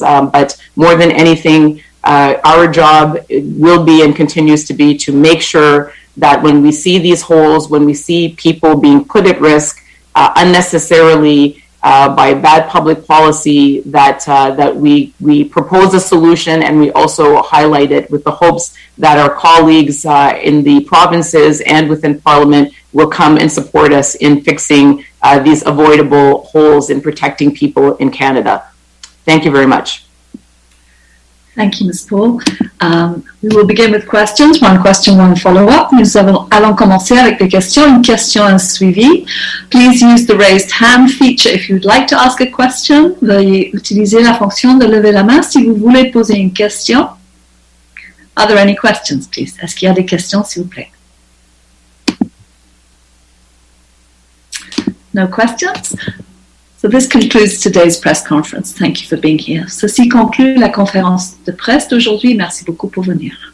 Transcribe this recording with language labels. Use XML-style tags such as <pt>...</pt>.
<en>But more than anything, our job will be and continues to be to make sure that when we see these holes, when we see people being put at risk unnecessarily by bad public policy, that we propose a solution, and we also highlight it with the hopes that our colleagues in the provinces and within Parliament will come and support us in fixing these avoidable holes in protecting people in Canada. Thank you very much. Thank you, Ms. Paul. We will begin with questions. One question, one follow-up.</en> <fr>Nous allons commencer avec des questions, une question, un suivi.</fr> <en>Please use the raised hand feature if you'd like to ask a question.</en> <fr>Veuillez utiliser la fonction de lever la main si vous voulez poser une question.</fr> <en>Are there any questions, please?</en> <fr>Est-ce qu'il y a des questions, s'il vous plaît?</fr> <en>No questions? So this concludes today's press conference. Thank you for being here.</en> <fr>Ceci conclut la conférence de presse d'aujourd'hui. Merci beaucoup pour venir.</fr>